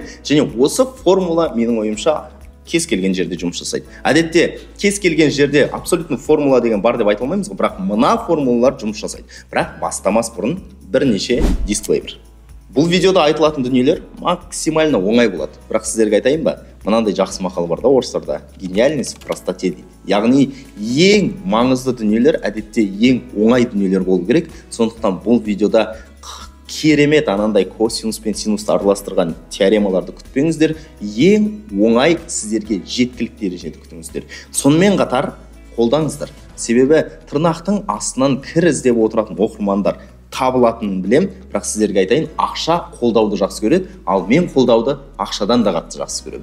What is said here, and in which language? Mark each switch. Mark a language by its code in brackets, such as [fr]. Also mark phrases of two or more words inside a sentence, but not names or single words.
[kk] Және осы формула менің ойымша кез келген жерде жұмыс жасайды. Әдетте, кез келген жерде абсолютно формула деген бар деп айта алмаймыз, бірақ мына формулалар жұмыс жасайды. Бірақ бастамас бұрын бірнеше дисклеймер. Бұл видеода айтылатын дүниелер максимально оңай болады. Бірақ сіздерге айтайын ба, мынандай жақсы мақал бар да орыстарда: [ru] гениальность в простоте дейді. [kk] Яғни ең маңызды дүниелер әдетте ең оңай дүниелер болу керек. Сондықтан бұл видеода керемет анандай косинус пен синусты араластырған теоремаларды күтпеңіздер. Ең оңай сіздерге жеткілікті дәрежеде күтіңіздер. Сонымен қатар қолдаңыздар. Себебі тырнақтың астынан кір іздеп отыратын оқырмандар табылатынын білем, бірақ сіздерге айтайын, ақша қолдауды жақсы көреді, ал мен қолдауды ақшадан да қатты жақсы көремін.